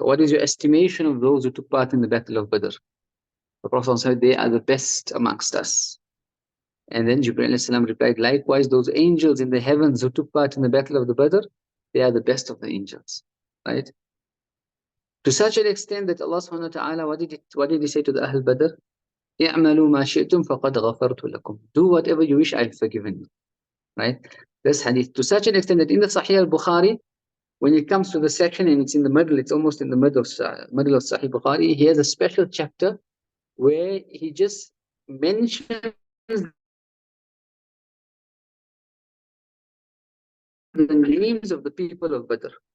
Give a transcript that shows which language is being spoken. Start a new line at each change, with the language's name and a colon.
English: What is your estimation of those who took part in the Battle of Badr? The Prophet said, they are the best amongst us. And then Jibreel alayhi salam replied, likewise, those angels in the heavens who took part in the Battle of the Badr, they are the best of the angels, right? To such an extent that Allah subhanahu wa ta'ala, what did he say to the Ahl Badr?
Arabic: اعملوا ما شئتم فقد غفرت لكم.
English: Do whatever you wish, I've forgiven you. Right? This hadith, to such an extent that in the Sahih al-Bukhari, when it comes to the section and it's in the middle, it's almost in the middle of Sahih Bukhari, he has a special chapter where he just mentions the names of the people of Badr.